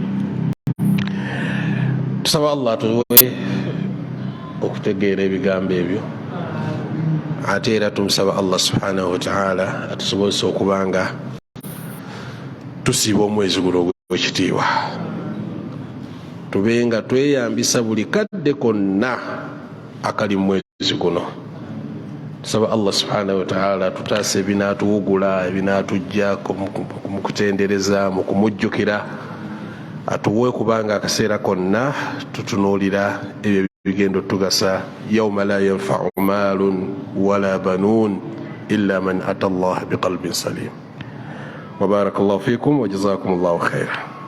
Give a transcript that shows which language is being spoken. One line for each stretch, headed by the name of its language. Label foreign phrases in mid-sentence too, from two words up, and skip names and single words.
Ganda: Tusaba Allah tuwe okutegeera ebigambo ebyo, ate era tumusaba Allah
Arabic: سبحانه وتعالى
Ganda: atusobozesa okubanga tusiiba omwezi guno ogw'ekitiibwa, tube nga tweyambisa buli kadde konna akali mu mwezi guno. Tusaba Allah
Arabic: سبحانه وتعالى
Ganda: tutaase ebinaatuwugula, ebinaatujja mu kutendereza, mu kumujjukira, atuwe kubanga akaseera konna tutunuulira ebyo bigendo tugasa.
Arabic: يوم لا ينفع مال ولا بنون إلا من أتى الله بقلب سليم. وبارك الله فيكم وجزاكم الله خيرا.